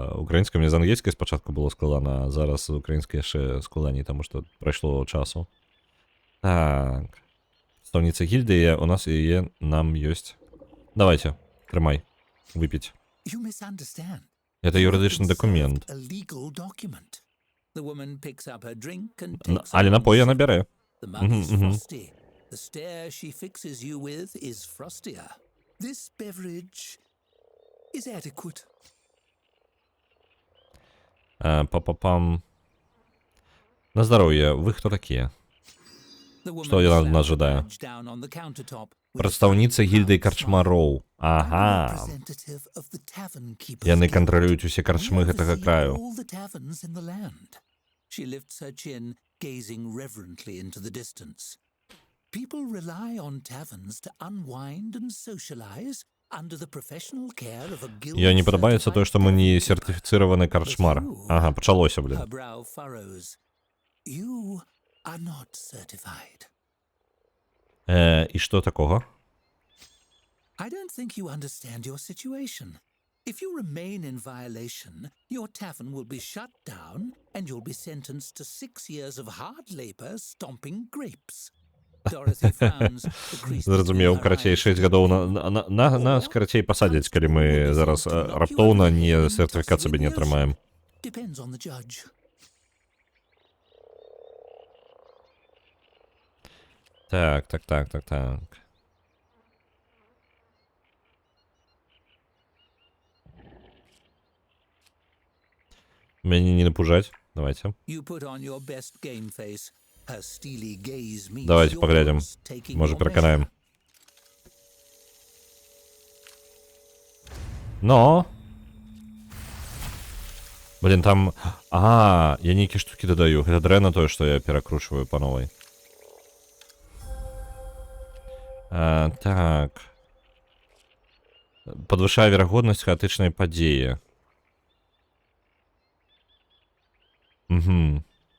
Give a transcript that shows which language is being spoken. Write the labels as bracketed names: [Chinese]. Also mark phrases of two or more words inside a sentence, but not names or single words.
[Belarusian] Мне з ангельскай спачатку было складана, а зараз з украінскай яшчэ складаней, таму што прайшло часу. Так. Прадстаўніца гільдыі, у нас яе нам ёсць. Давайте, трымай, выпіць. Это юрыдычны дакумент. [English] The woman picks up her drink and Але напой яна бярэ. The mug is frosty. The stare she fixes you with is frostier. This beverage is adequate. Па-па-пам. [Russian] На здоровье. Вы кто такие? [Belarusian] Што яна ад нас жадае? Прадстаўніца гільдыі карчмароў. Ага. Яны кантралююць усе карчмы гэтага краю. [English] She lifts her chin, gazing reverently into the distance. People rely on taverns to unwind and socialize under the professional care of a guild. [Belarusian] Я не падабаецца тое, што мы не сертыфіцыраваны карчмар. Ага, пачалося, блин. [English] Her brow furrows. You are not certified. [Belarusian] І што такога? [English] I don't think you understand your situation. If you remain in violation, your tavern will be shut down and you'll be sentenced to 6 years of hard labor stomping grapes. Dorothy frowns. [Belarusian] Зразумеў, карацей, 6 гадоў нас карацей пасадзяць, калі мы зараз раптоўна не сертыфікат сабе не атрымаем. [English] Depends on the judge. [Belarusian] Так. Мяне не напужаць. Давайте. [Russian] Давайте поглядим. [Belarusian] Может, пераканаем. Но. Блин, там... я нейкія штуки дадаю. Гэта дрэнна тое, што я перакручваю па новай. Так. Падвышае верагоднасць хаатычнай падзеі. Угу.